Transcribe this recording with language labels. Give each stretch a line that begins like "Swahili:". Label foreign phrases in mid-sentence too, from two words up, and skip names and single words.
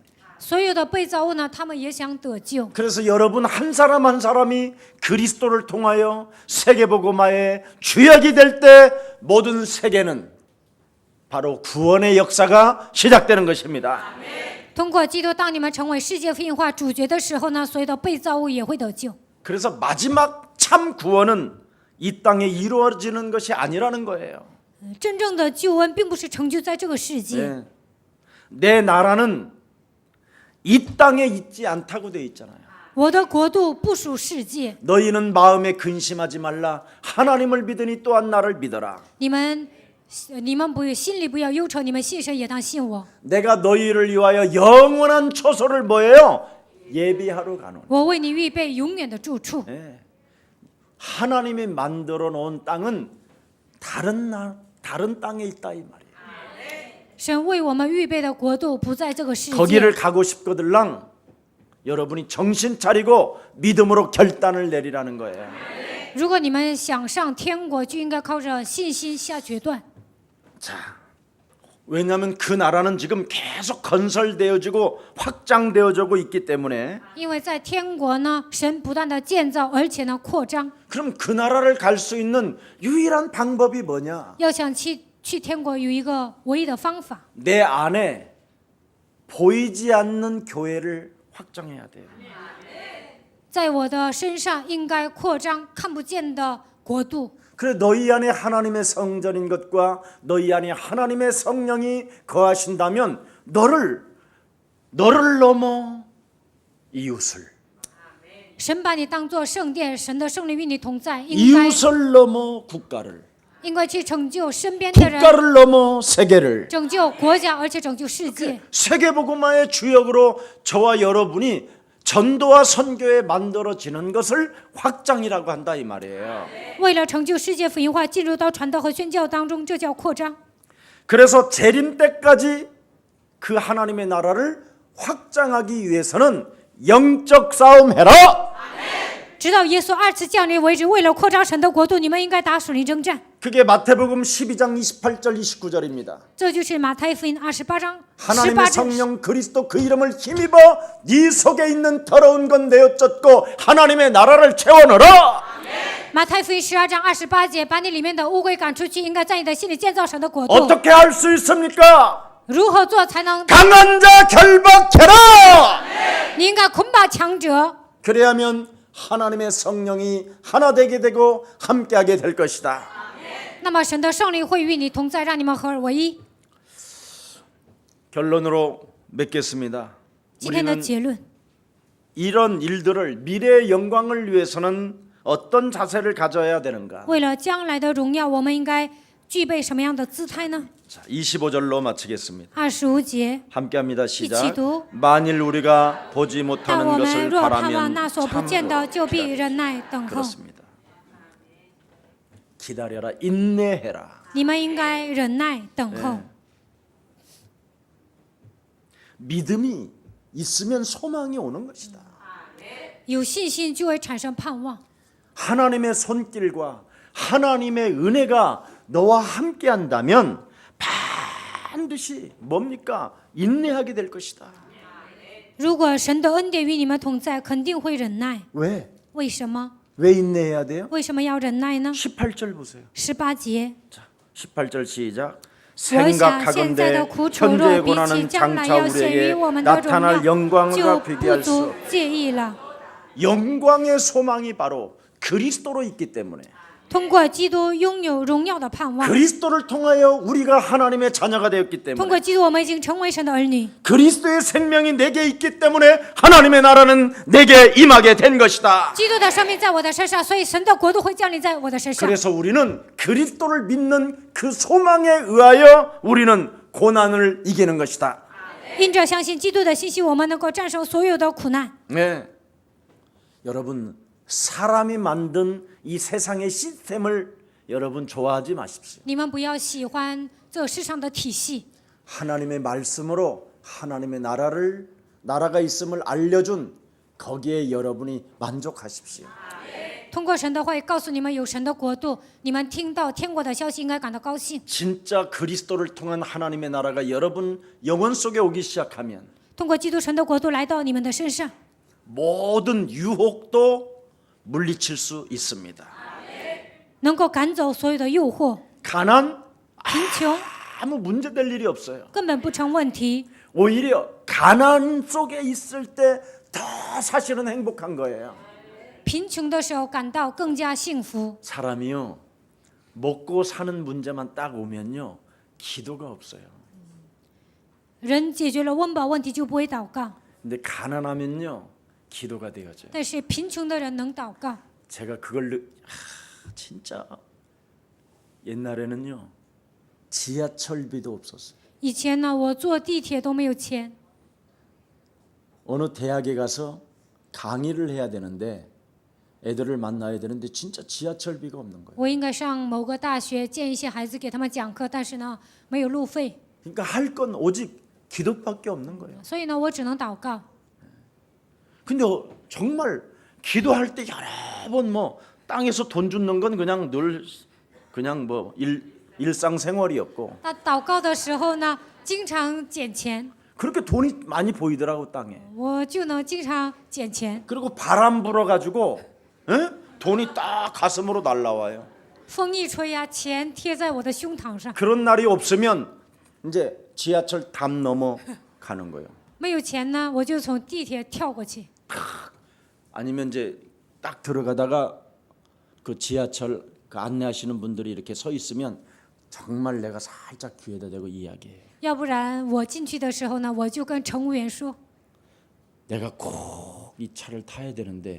Chinese: 所有的被造物呢，他们也想得救。
Korean: 그래서 여러분 한 사람 한 사람이 그리스도를 통하여 세계복음화의 주역이 될 때 모든 세계는 바로 구원의 역사가 시작되는 것입니다.
Chinese: 通过基督，当你们成为世界福音化主角的时候呢，所有的被造物也会得救。
Korean: 그래서 마지막 참 구원은 이 땅에 이루어지는 것이 아니라는 거예요.
Chinese: 真正的救恩并不是成就在这个世界，
Korean: 네. 내 나라는 이 땅에 있지 않다고 되어 있잖아요.
Chinese: 我的国度不属世界。
Korean: 너희는 마음에 근심하지 말라. 하나님을 믿으니 또한 나를 믿어라.
Chinese: 你们不心里不要忧愁，你们信神也当信我。
Korean: 내가 너희를 위하여 영원한 초소를 뭐예요? 예비하러 가노니.
Chinese: 我为你预备永远的住处。
Korean: 예. 하나님이 만들어 놓은 땅은 다른 땅에 있다 이 말이에요.
Chinese: 神为我们预备的国度不在这个世界。
Korean: 거기를 가고 싶거들랑 여러분이 정신 차리고 믿음으로 결단을 내리라는 거예요.
Chinese: 如果你们想上天国，就应该靠着信心下决断。
Korean: 자, 왜냐하면 그 나라는 지금 계속 건설되어지고 확장되어지고 있기 때문에
Chinese: 因为在天国呢，神不断的建造，而且呢扩张。
Korean: 그럼 그 나라를 갈 수 있는 유일한 방법이 뭐냐?
Chinese: 要想去天国，有一个唯一的方法，
Korean: 내 안에 보이지 않는 교회를 확장해야 돼요.
Chinese: 在我的身上应该扩张看不见的国度。
Korean: 그래 너희 안에 하나님의 성전인 것과 너희 안에 하나님의 성령이 거하신다면 너를 넘어 이웃을,
Chinese: 神把你当作圣殿，神的圣灵与你同在，应该
Korean: 이웃을 넘어 국가를,
Chinese: 应该去拯救身边的人，
Korean: 국가를 넘어 세계를.
Chinese: 拯救国家，而且拯救世界。
Korean: 세계복음화의 주역으로 저와 여러분이 전도와 선교에 만들어지는 것을 확장이라고 한다 이 말이에요.
Chinese: 为了成就世界福音化，进入到传道和宣教当中，这叫扩张。
Korean: 그래서 재림 때까지 그 하나님의 나라를 확장하기 위해서는 영적 싸움 해라.
Chinese: 直到耶稣二次降临为止，为了扩张神的国度，你们应该打属灵征战。
Korean: 그게 마태복음 12장 28절 29절입니다.
Chinese: 这就是马太福音28章
Korean: 하나님의
Chinese: 18节。
Korean: 성령 그리스도 그 이름을 힘입어 네 속에 있는 더러운 건 내어 쫓고 하나님의 나라를 채워 넣어라.
Chinese: 马太福音12章28节，把你里面的污鬼赶出去，应该在你的心里建造神的国度。
Korean: 어떻게 할 수 있습니까?
Chinese: 如何做才能？
Korean: 강한 자 결박해라.
Chinese: 你应该捆绑强者，
Korean: 그래야면 하나님의 성령이 하나 되게 되고 함께하게 될 것이다.
Chinese: 那么神的圣灵会与你同在，让你们合而为一。
Korean: 결론으로 맺겠습니다.
Chinese: 今天的
Korean: 우리는
Chinese: 结论，
Korean: 이런 일들을 미래의 영광을 위해서는 어떤 자세를 가져야 되는가?
Chinese: 为了将来的荣耀，我们应该具备什么样的姿态呢？
Korean: 자, 25절로 마치겠습니다.
Chinese: 25节，
Korean: 함께합니다. 시작. 기도. 만일 우리가 보지
Chinese: 但
Korean: 못하는
Chinese: 我们
Korean: 것을
Chinese: 若盼望
Korean: 바라면
Chinese: 那所不见的，就必
Korean: 참고
Chinese: 忍耐等候。
Korean: 그렇습니다. 기다려라, 인내해라.
Chinese: 你们应该忍耐等候。
Korean: 믿음이 있으면 소망이 오는 것이다.
Chinese: 有信心就会产生盼望。
Korean: 하나님의 손길과 하나님의 은혜가 너와 함께한다면 반드시 뭡니까? 인내하게 될 것이다.
Chinese: 如果神的恩典与你们同在，肯定会忍耐。
Korean: 왜?
Chinese: 为什么？
Korean: 왜 인내해야 돼요?
Chinese: 为什么要忍耐呢？
Korean: 18절 보세요.
Chinese: 18节，
Korean: 자, 18절 시작.
Chinese: 我想现在
Korean: 생각하건대
Chinese: 的苦楚
Korean: 현재의
Chinese: 若比起
Korean: 고난은
Chinese: 将来
Korean: 장차
Chinese: 要显于
Korean: 우리에게
Chinese: 我们的荣
Korean: 나타날
Chinese: 耀，就
Korean: 영광과
Chinese: 不
Korean: 비교할 수
Chinese: 足
Korean: 없다.
Chinese: 介意了。
Korean: 영광의 소망이 바로 그리스도로 있기 때문에
Chinese: 通过基督拥有荣耀的盼望，
Korean: 그리스도를 통하여 우리가 하나님의 자녀가 되었기
Chinese: 通
Korean: 때문에
Chinese: 过基督我们已经成为神的儿女。
Korean: 그리스도의 생명이 내게 있기 때문에 하나님의 나라는 내게 임하게 된 것이다.
Chinese: 基督的生命在我的身上，所以神的国度会降临在我的身上。
Korean: 그래서 우리는 그리스도를 믿는 그 소망에 의하여 우리는 고난을 이기는 것이다.
Chinese: 因着相信基督的信息，我们能够战胜所有的苦难。
Korean: 네. 여러분 사람이 만든 이 세상의 시스템을 여러분 좋아하지 마십시오.
Chinese: 你们不要喜欢这世上的体系，
Korean: 하나님의 말씀으로 하나님의 나라가 있음을 알려준 거기에 여러분이 만족하십시오.
Chinese: 通过神的话语告诉你们有神的国度，你们听到天国的消息应该感到高兴。
Korean: 진짜 그리스도를 통한 하나님의 나라가 여러분 영혼 속에 오기 시작하면
Chinese: 通过基督神的国度来到你们的身上，
Korean: 모든 유혹도 물리칠 수 있습니다.
Chinese: 能够赶走所有的诱惑，
Korean: 가난
Chinese: 贫穷
Korean: 아무 문제될 일이 없어요.
Chinese: 根本不成问题。
Korean: 오히려 가난 속에 있을 때 더 사실은 행복한 거예요.
Chinese: 贫穷的时候感到更加幸福。
Korean: 사람이요 먹고 사는 문제만 딱 오면요 기도가 없어요.
Chinese: 人解决了温饱问题就不会祷告，
Korean: 근데 가난하면요 기도가 되어져요.
Chinese: 但是贫穷的人能祷告。
Korean: 제가 그걸 진짜 옛날에는요 지하철비도 없었어요.
Chinese: 以前呢，我坐地铁都没有钱，
Korean: 어느 대학에 가서 강의를 해야 되는데 애들을 만나야 되는데 진짜 지하철비가 없는 거예요.
Chinese: 我应该上某个大学见一些孩子给他们讲课，但是呢没有路费，
Korean: 그러니까 할 건 오직 기도밖에 없는 거예요.
Chinese: 所以呢我只能祷告。
Korean: 근데 정말 기도할 때 여러 번 뭐 땅에서 돈 줍는 건 그냥 늘 그냥 뭐 일상생활이었고
Chinese: 那祷告的时候呢，经常捡钱，
Korean: 그렇게 돈이 많이 보이더라고 땅에.
Chinese: 我就能经常捡钱。
Korean: 그리고 바람 불어가지고 돈이 딱 가슴으로 날라와요.
Chinese: 风一吹呀，钱贴在我的胸膛上。
Korean: 그런 날이 없으면 이제 지하철 담 넘어 가는 거예요.
Chinese: 没有钱呢，我就从地铁跳过去。
Korean: 아니면 이제 딱 들어가다가 그 지하철 그 안내하시는 분들이 이렇게 서 있으면 정말 내가 살짝 귀에다 대고 이야기해요.
Chinese: 要不然我进去的时候呢，我就跟乘务员说，
Korean: 내가 꼭 이 차를 타야 되는데